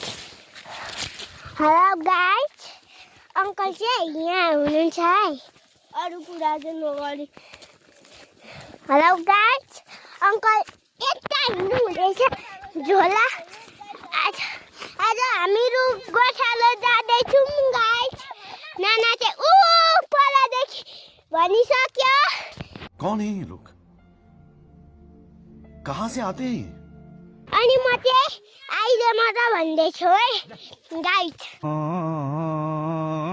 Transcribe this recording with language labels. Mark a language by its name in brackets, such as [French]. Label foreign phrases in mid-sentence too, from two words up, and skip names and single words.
[English] Hello guys, [Nepali] अङ्कल चाहिँ यहाँ हुनुहुन्छ है, अरू कुरा चाहिँ नगरी। [English] Hello guys, [Nepali] अङ्कल यता हिँड्नु हुँदैछ झोला। आज हामीहरू गोठालो जाँदैछौँ गाइस। नाना चाहिँ परदेखि भनिसक्यो। [Hindi] कौन है ये लोग? कहाँ से आते हैं? [Nepali] अनि म चाहिँ अहिले मात्र भन्दैछु है गाइस।